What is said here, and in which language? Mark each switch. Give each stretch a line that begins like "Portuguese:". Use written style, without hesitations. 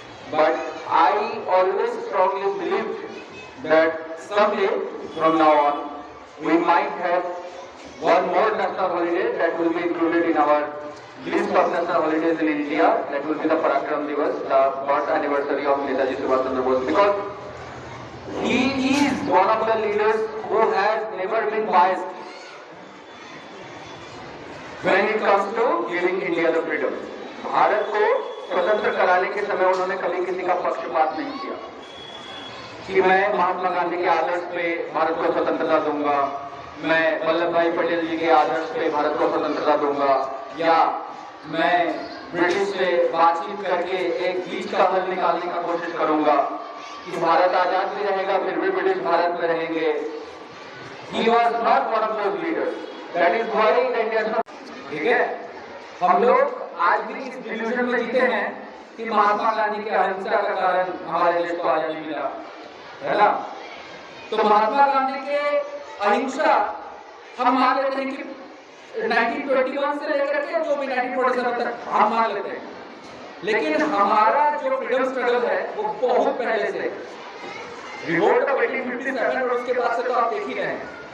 English: But I always strongly believed that someday from now on we might have one more national holiday that will be included in our list of national holidays in India. That will be the Parakram Divas, the birth anniversary of Netaji Subhash Chandra Bose, because he is one of the leaders who has never been biased when it comes to giving India the freedom.
Hindi: Bharat को स्वतंत्र कराने के समय उन्होंने कभी किसी का पक्षपात नहीं किया कि मैं महात्मा गांधी के आदर्श पे भारत को स्वतंत्रता दूंगा, मैं वल्लभ भाई पटेल जी के आदर्श पे भारत को स्वतंत्रता दूंगा, या मैं ब्रिटिश से बातचीत करके एक बीच का हल निकालने का कोशिश करूंगा कि भारत आजाद भी रहेगा फिर भी ब्रिटिश भारत में रहेंगे.
English: He was not one of those leaders. That is why the Indian.
Hindi: ठीक है, हम लोग आज भी इस डिल्यूजन में जीते हैं कि महात्मा गांधी के अहिंसा का कारण हमारे देश को आजादी मिला, है ना. तो महात्मा गांधी के अहिंसा हम मान लेते हैं कि 1921 से लेकर के जो भी 1947 तक हम मान लेते हैं, लेकिन हमारा जो फ्रीडम स्ट्रगल है वो बहुत पहले से, रिवोल्ट ऑफ 1857 और उसके बाद से तो आप देख ही रहे हैं.